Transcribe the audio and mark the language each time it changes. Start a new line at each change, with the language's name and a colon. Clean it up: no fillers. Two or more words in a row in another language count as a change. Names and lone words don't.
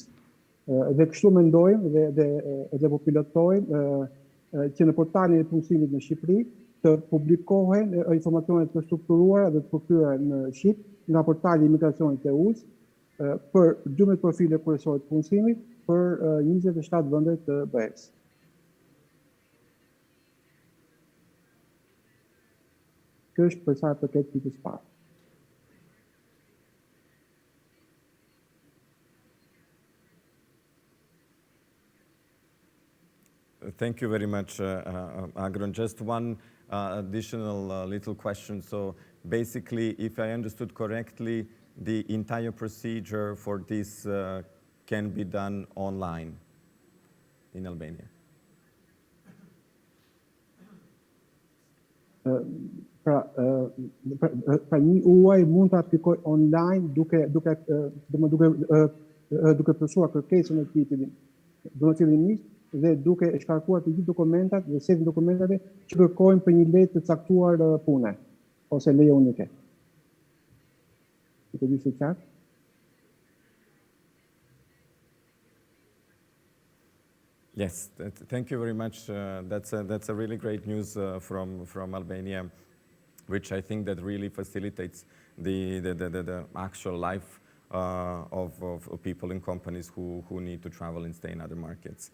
Albanian: Dhe kështu mendojmë dhe po pilotojmë që në portalin e punësimit në Shqipëri të publikohen informacionet të strukturuara dhe të përkryera në Shqip nga portali i Migracionit të EU-s për 12 profile kryesore të punësimit për 27 vende të BE-s. Kjo është për sa i përket pikës parë.
English: Thank you very much, Agron. Just one additional little question. So basically, if I understood correctly, the entire procedure for this can be done online in Albania.
Albanian: Pra një uaj mund të aplikoj online duke plotësuar kërkesën e titullit dhe duke shkarkuar të gjithë dokumentat dhe setin dokumentave që kërkojnë për një leje të caktuar pune ose leje unike.
English: Yes, thank you very much. That's a really great news from Albania, which I think that really facilitates the actual life of people in companies who need to travel and stay in other markets.